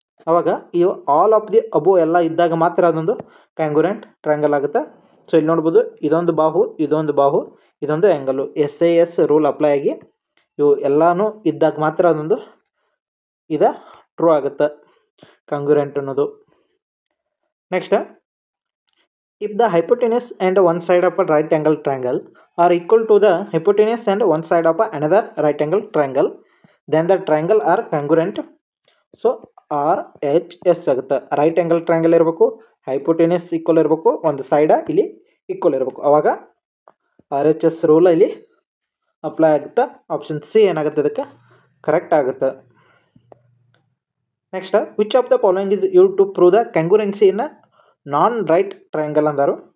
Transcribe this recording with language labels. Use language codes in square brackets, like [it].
[kn] ಅವಾಗ ಇವು [en] all of the above [kn] ಎಲ್ಲ ಇದ್ದಾಗ ಮಾತ್ರ ಅದೊಂದು ಕಂಗ್ರುಯೆಂಟ್ ಟ್ರಯಾಂಗಲ್ ಆಗುತ್ತೆ. ಸೊ ಇಲ್ಲಿ ನೋಡ್ಬೋದು, ಇದೊಂದು ಬಾಹು, ಇದೊಂದು ಆ್ಯಂಗಲು. SAS ರೂಲ್ ಅಪ್ಲೈ ಆಗಿ ಇವು ಎಲ್ಲಾನು ಇದ್ದಾಗ ಮಾತ್ರ ಅದೊಂದು ಇದು ಟ್ರೂ ಆಗುತ್ತೆ ಕಂಗ್ರುಯೆಂಟ್ ಅನ್ನೋದು. Next, [en] If the hypotenuse and one side of a right angle triangle are equal to the hypotenuse and one side of another right angle triangle, then the triangle are congruent. [kn] So R H S ಆಗುತ್ತೆ. Right angle triangle ಇರಬೇಕು, hypotenuse equal ಇರಬೇಕು, ಒಂದು ಸೈಡ ಇಲ್ಲಿ equal ಇರಬೇಕು, ಅವಾಗ R H S rule ಇಲ್ಲಿ apply ಆಗುತ್ತೆ. Option C ಏನಾಗುತ್ತೆ ಇದಕ್ಕೆ ಕರೆಕ್ಟ್ ಆಗುತ್ತೆ. [en] next, which of the following is use to prove the congruency in non right triangle [kn] ಅಂದರು.